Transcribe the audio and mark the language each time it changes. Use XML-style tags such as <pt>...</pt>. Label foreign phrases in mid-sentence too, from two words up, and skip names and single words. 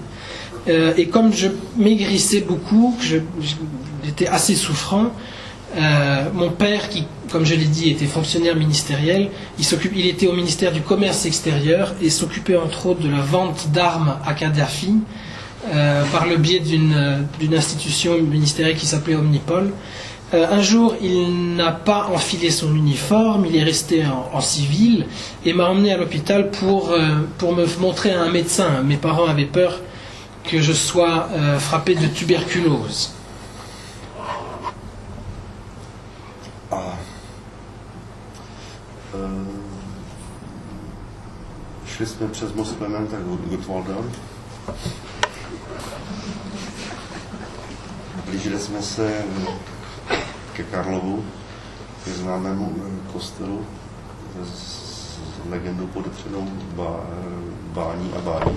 <fr>Et comme je maigrissais beaucoup, j'étais assez souffrant, mon père, qui, comme je l'ai dit, était fonctionnaire ministériel, il était au ministère du Commerce extérieur et s'occupait entre autres de la vente d'armes à Kadhafi par le biais d'une institution ministérielle qui s'appelait Omnipol. Un jour, il n'a pas enfilé son uniforme, il est resté en civil et m'a emmené à l'hôpital pour me montrer à un médecin. Mes parents avaient peur que je sois frappé de tuberculose.</fr> <cs>Šli jsme přes most Klementa Gottwalda. Blížili jsme se ke Karlovu, ke známému kostelu s legendou podepřenou bání a bání.</cs>